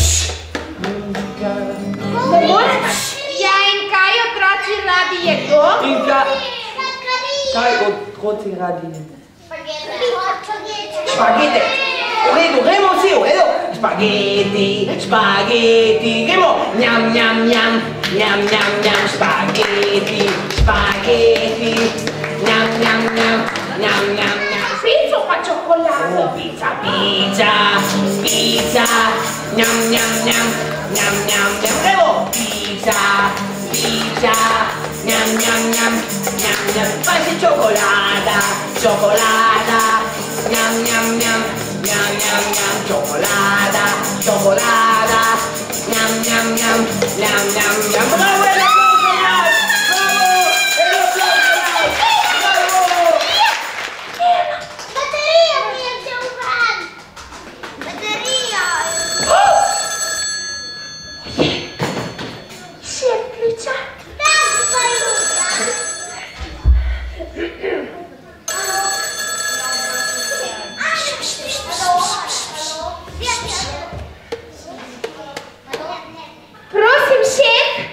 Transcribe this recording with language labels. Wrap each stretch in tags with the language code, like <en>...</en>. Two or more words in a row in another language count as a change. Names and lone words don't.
<sl>muzika. Ne morete? Ja, in kaj otroci radi jedo? In kaj otroci radi? Špagete! V redu, gremo vsi, v redu! Špageti, špageti, gremo! Njam, njam, njam, njam, njam, njam, špageti, špageti, njam, njam, njam, njam, njam, njam. Pico pa čokolado. Pizza, pizza, pizza, njam, njam, njam, njam, njam, njam, gremo! Pizza, pizza, njam, njam, njam, njam, njam, pa še čokolada, čokolada, njam, njam, njam, njam, njam, njam, čokolada, čokolada, njam, njam, njam, njam, njam, njam,</sl> <es>bravo, el aplauso, bravo, el aplauso,</es> <sl>bravo! Bateria mi je vzel ven! Bateria! Šef kliča. Tam pa Luka! Prosim, šef.</sl>